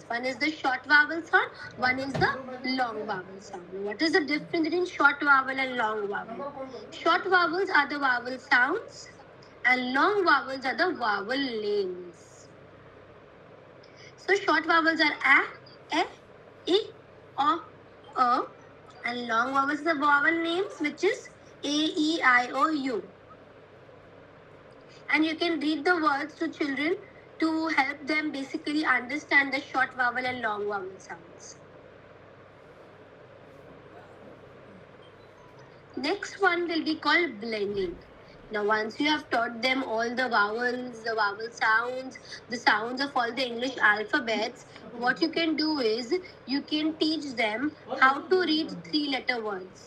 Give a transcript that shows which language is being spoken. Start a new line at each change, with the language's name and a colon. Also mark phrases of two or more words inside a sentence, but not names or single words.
English: One is the short vowel sound, one is the long vowel sound. What is the difference between short vowel and long vowel? Short vowels are the vowel sounds and long vowels are the vowel names. So short vowels are a, e, o, and long vowels are the vowel names, which is a, e, I, o, u. And you can read the words to children to help them basically understand the short vowel and long vowel sounds. Next one will be called blending. Now, once you have taught them all the vowels, the vowel sounds, the sounds of all the English alphabets, what you can do is you can teach them how to read three-letter words.